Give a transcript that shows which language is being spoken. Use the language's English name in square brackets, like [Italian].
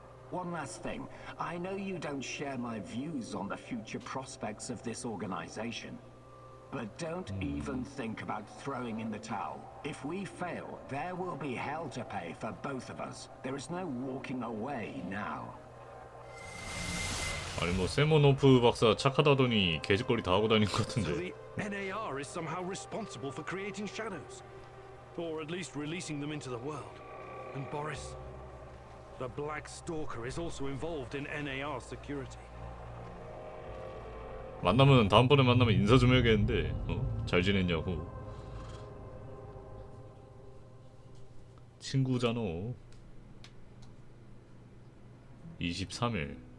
[English] One last thing, I know you don't share my views on the future prospects of this organization. But don't even think about throwing in the towel. If we fail, there will be hell to pay for both of us. There is no walking away now. [Korean] 아니 뭐 세모노프 박사 착하다더니 개짓거리 다 하고 다닌 것 [English] So [Korean] 같은데. [English] the NAR is somehow responsible for creating shadows. Or at least releasing them into the world. And Boris, the Black Stalker, is also involved in NAR security. [Korean] 만나면 다음번에 만나면 인사 좀 해야겠는데. 잘 지냈냐고. 친구잖아. 23일.